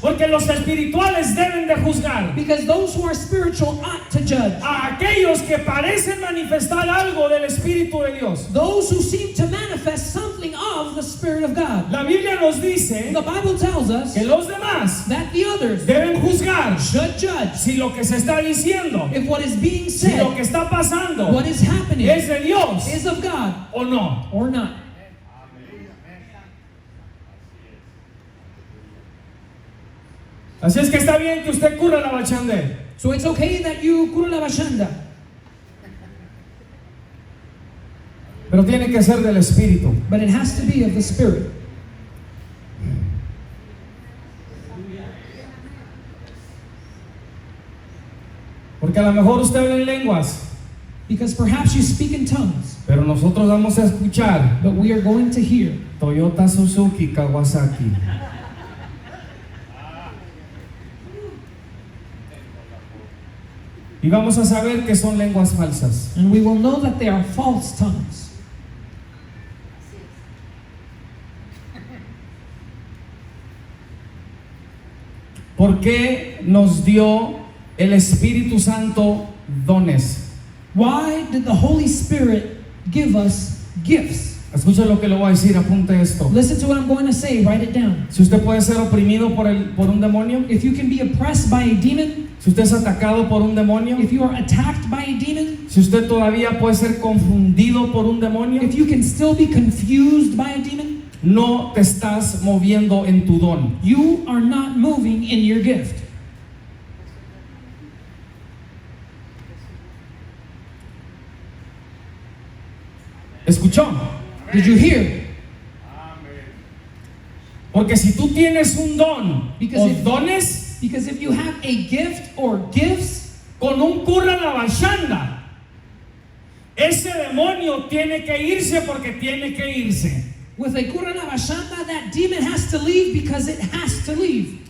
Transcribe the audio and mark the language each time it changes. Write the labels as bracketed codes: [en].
[es] porque los espirituales deben de juzgar [en] because those who are spiritual ought to judge. [es] a aquellos que parecen manifestar algo del Espíritu de Dios. [en] Those who seem to manifest something of the Spirit of God. [es] La Biblia nos dice [en] The Bible tells us [es] que los demás [en] that the others [es] deben juzgar [en] should judge [es] si lo que se está diciendo, [en] if what is being [es] si lo [en] said, [es] que está pasando [en] what is happening, [es] es de Dios [en] is of God [es] o no. [en] or not. [es] Así es que está bien que usted cura la bachande, [en] So it's okay that you kura la bashanda, [es] pero tiene que ser del Espíritu. [en] but it has to be of the Spirit. [es] Porque a lo mejor usted habla en lenguas, [en] Because perhaps you speak in tongues, [es] pero nosotros vamos a escuchar [en] but we are going to hear Toyota, Suzuki, Kawasaki. [es] Y vamos a saber que son lenguas falsas. [en] and we will know that they are false tongues. [es] ¿Por qué nos dio el Espíritu Santo dones? [en] Why did the Holy Spirit give us gifts? [es] Escucha lo que le voy a decir, apunte esto. [en] Listen to what I'm going to say, write it down. [es] Si usted puede ser oprimido por un demonio, [en] If you can be oppressed by a demon, [es] si usted es atacado por un demonio, [en] if you are attacked by a demon, [es] si usted todavía puede ser confundido por un demonio, [en] if you can still be confused by a demon, [es] no te estás moviendo en tu don. [en] you are not moving in your gift. [es] ¿Escuchó? [en] Did you hear? [es] Amén. Porque si tú tienes un don [en] Because o if- dones, Because if you have a gift or gifts, [es] con un curra la bachanda, ese demonio tiene que irse porque tiene que irse. [en] with a kurana bashanda, that demon has to leave because it has to leave.